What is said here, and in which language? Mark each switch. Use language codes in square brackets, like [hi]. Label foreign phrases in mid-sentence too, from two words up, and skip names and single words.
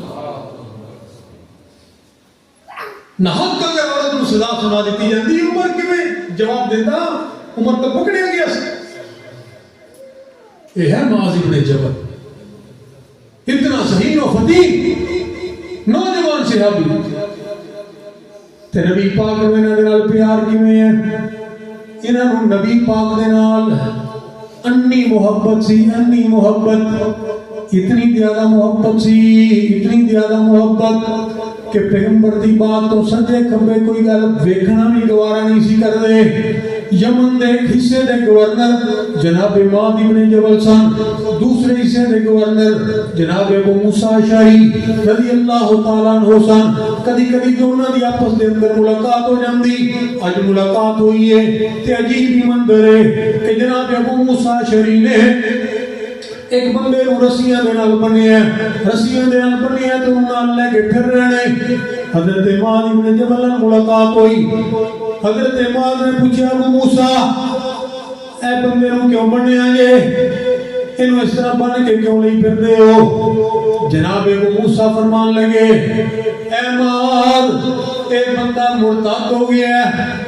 [pa] نہ حق اگر عورت کو سزا سنا دیتی جاتی عمر کیویں جواب دیتا عمر تو پکڑیا گیا یہ ہے معاذ ابن جبل اتنا صحیح و فتیح نوجوان صحابی تے نبی پاک نو انہاں دے نال پیار کیویں ہے انہاں نو نبی پاک دے نال انی محبت سی انی محبت اتنی زیادہ محبت سی اتنی زیادہ محبت کہ پیغمبر دی بات تو سجے کھبے کوئی گل ویکھنا بھی گوارا نہیں سی کر دے یمن دے ایک حصے دے گورنر جناب معاذ ابن جبل سن دوسرے حصے دے گورنر جناب ابو موسیٰ اشعری [ar] رضی اللہ تعالیٰ عنہ [pa] سن کدی کدی دونوں دی آپس دے اندر ملاقات ہو جاندی اج ملاقات ہوئی ہے تے عجیب ہی منظر ہے کہ جناب ابو موسیٰ اشعری نے ایک بندے نو رسیاں دے نال بنیا رسیاں دے نال بنیا تے انہاں لے کے پھر رہنے حضرت معاذ ابن جبل نال ملاقات ہوئی حضرت معاذ نے پوچھا ابو موسیٰ اے بندے نو کیوں بنیا جے انہوں اس طرح بن کے کیوں نہیں پھر دے ہو جناب ابو موسیٰ فرمان لگے اے معاذ اے بندہ مرتد ہو گیا ہے